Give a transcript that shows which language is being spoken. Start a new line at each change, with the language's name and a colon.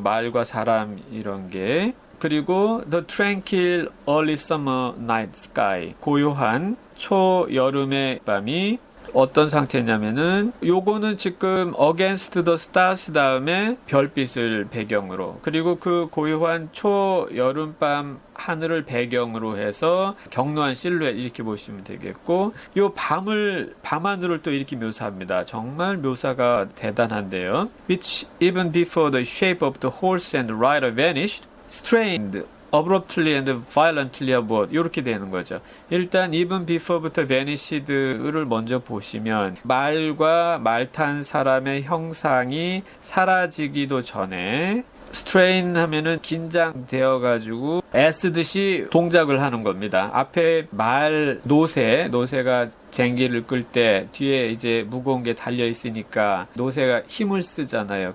Korean: 말과 사람 이런 게. 그리고
English: the tranquil early summer night sky
Korean: 고요한 초여름의 밤이 어떤 상태냐면은 요거는 지금
English: against the stars
Korean: 다음에 별빛을 배경으로 그리고 그 고요한 초여름밤 하늘을 배경으로 해서 격노한 실루엣 이렇게 보시면 되겠고 요 밤하늘을 또 이렇게 묘사합니다. 정말 묘사가 대단한데요.
English: Which even before the shape of the horse and rider vanished, strained abruptly and violently abroad
Korean: 이렇게 되는 거죠. 일단 even before부터 vanished를 먼저 보시면 말과 말 탄 사람의 형상이 사라지기도 전에 strain 하면은 긴장되어가지고 애쓰듯이 동작을 하는 겁니다. 앞에 노새가 쟁기를 끌 때 뒤에 이제 무거운 게 달려 있으니까 노새가 힘을 쓰잖아요.